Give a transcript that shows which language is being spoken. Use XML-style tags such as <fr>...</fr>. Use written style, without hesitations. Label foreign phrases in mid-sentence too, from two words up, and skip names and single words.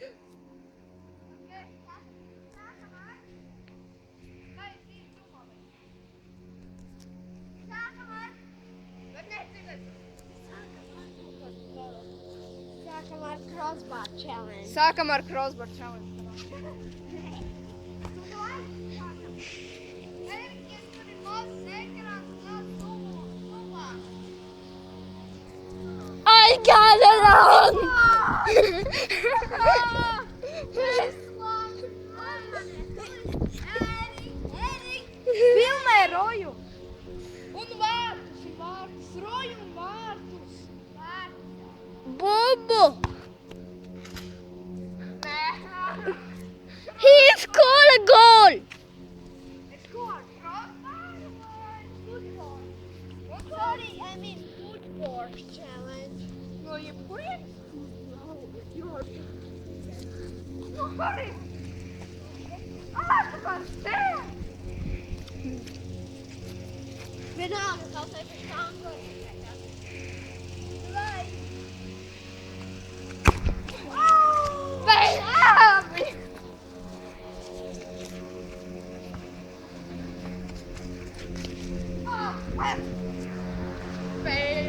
<lv>Sākam ar</lv> <en>crossbar challenge.</en> <lv>Sākam ar</lv> <en>crossbar challenge. I got it on!</en> <lv>Filmē Roju! Un vārtus, Roju un vārtus.</lv> <en>Bubu! He scored a goal! Sorry, I mean football challenge.</en> <lv>No jebkurien?</lv> <en>No hurry!</en> <lv>Ārpus tev! Vienalga, kaut vai pēc tango. Labi! Fail!</lv>